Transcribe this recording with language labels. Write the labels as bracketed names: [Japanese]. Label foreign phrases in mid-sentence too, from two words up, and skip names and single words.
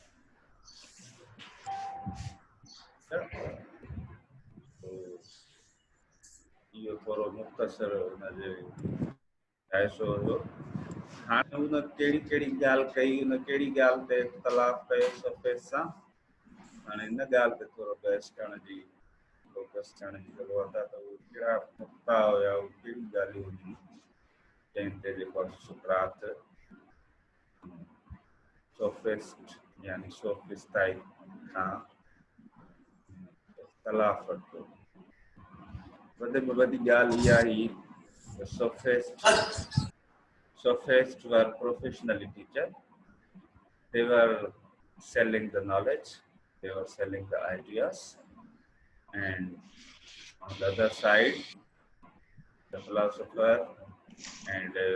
[Sindhi] इहो थोरो मुख़्तसिर हुनजे जाइज़ो हुयो हाणे हुन कहिड़ी कहिड़ी ॻाल्हि कई हुन कहिड़ी ॻाल्हि ते इख़्तिलाफ़ कयो सफ़ेद सां हाणे हिन ॻाल्हि ते थोरो बहस करण जी फोकस थियण जी ज़रूरत आहे त उहे कहिड़ा नुक़्ता हुया उहे कहिड़ियूं ॻाल्हियूं हुयूं जंहिं ते जेको आहे सुकरात सोफिस्ट यानी सोफिस्टाई खां इख़्तिलाफ़ वरितो वॾे में वॾी ॻाल्हि इहा हुई त [English] sophists were professionally teachers. They were selling the knowledge, they were selling the ideas, and on the other side, the philosopher and